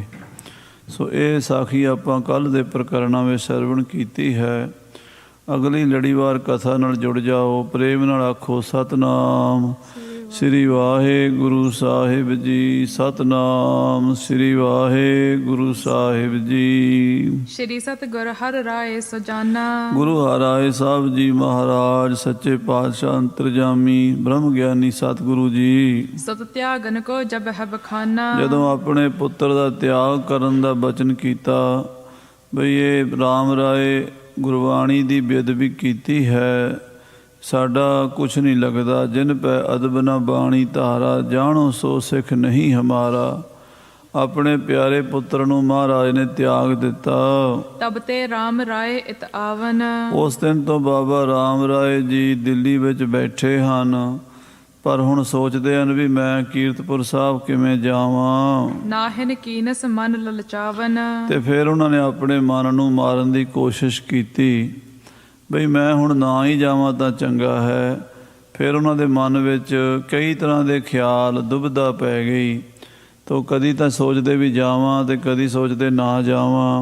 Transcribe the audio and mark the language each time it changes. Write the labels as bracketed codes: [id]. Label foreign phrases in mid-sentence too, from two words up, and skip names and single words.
[pa] ਸੋ ਇਹ ਸਾਖੀ ਆਪਾਂ ਕੱਲ੍ਹ ਦੇ ਪ੍ਰਕਰਣਾਂ ਵਿੱਚ ਸਰਵਣ ਕੀਤੀ ਹੈ। ਅਗਲੀ ਲੜੀਵਾਰ ਕਥਾ ਨਾਲ ਜੁੜ ਜਾਓ। ਪ੍ਰੇਮ ਨਾਲ ਆਖੋ ਸਤਨਾਮ ਸ੍ਰੀ ਵਾਹਿਗੁਰੂ ਸਾਹਿਬ ਜੀ। ਸਤਨਾਮ ਸ੍ਰੀ ਵਾਹਿਗੁਰੂ ਸਾਹਿਬ ਜੀ। [bra] श्री सतगुर हर राय सजाना। [pa] ਗੁਰੂ ਹਰਿਰਾਏ ਸਾਹਿਬ ਜੀ ਮਹਾਰਾਜ ਸੱਚੇ ਪਾਤਸ਼ਾਹ ਅੰਤਰਜਾਮੀ ਬ੍ਰਹਮ ਗਿਆਨੀ ਸਤਿਗੁਰੂ ਜੀ [bra] सत त्यागन को जब है बखाना। [pa] ਜਦੋਂ ਆਪਣੇ ਪੁੱਤਰ ਦਾ ਤਿਆਗ ਕਰਨ ਦਾ ਬਚਨ ਕੀਤਾ ਬਈ ਇਹ ਰਾਮ ਰਾਏ ਗੁਰਬਾਣੀ ਦੀ ਬੇਅਦਬੀ ਕੀਤੀ ਹੈ, ਸਾਡਾ ਕੁਛ ਨਹੀਂ ਲੱਗਦਾ। [bra] ਜਿਨ ਪੈ ਅਦਬ ਨਾ ਬਾਣੀ ਧਾਰਾ, ਜਾਣੋ ਸੋ ਸਿੱਖ ਨਹੀਂ ਹਮਾਰਾ। [pa] ਆਪਣੇ ਪਿਆਰੇ ਪੁੱਤਰ ਨੂੰ ਮਹਾਰਾਜ ਨੇ ਤਿਆਗ ਦਿੱਤਾ। [bra] तब ते राम राय इत आवन। [pa] ਉਸ ਦਿਨ ਤੋਂ ਬਾਬਾ ਰਾਮ ਰਾਏ ਜੀ ਦਿੱਲੀ ਵਿੱਚ ਬੈਠੇ ਹਨ, ਪਰ ਹੁਣ ਸੋਚਦੇ ਹਨ ਵੀ ਮੈਂ ਕੀਰਤਪੁਰ ਸਾਹਿਬ ਕਿਵੇਂ ਜਾਵਾਂ। [bra] नाहिन कीनस मन ललचावन। [pa] ਅਤੇ ਫਿਰ ਉਹਨਾਂ ਨੇ ਆਪਣੇ ਮਨ ਨੂੰ ਮਾਰਨ ਦੀ ਕੋਸ਼ਿਸ਼ ਕੀਤੀ ਬਈ ਮੈਂ ਹੁਣ ਨਾ ਹੀ ਜਾਵਾਂ ਤਾਂ ਚੰਗਾ ਹੈ। ਫਿਰ ਉਹਨਾਂ ਦੇ ਮਨ ਵਿੱਚ ਕਈ ਤਰ੍ਹਾਂ ਦੇ ਖਿਆਲ ਦੁਬਿਧਾ ਪੈ ਗਈ। ਤੋ ਕਦੀ ਤਾਂ ਸੋਚਦੇ ਵੀ ਜਾਵਾਂ ਅਤੇ ਕਦੀ ਸੋਚਦੇ ਨਾ ਜਾਵਾਂ।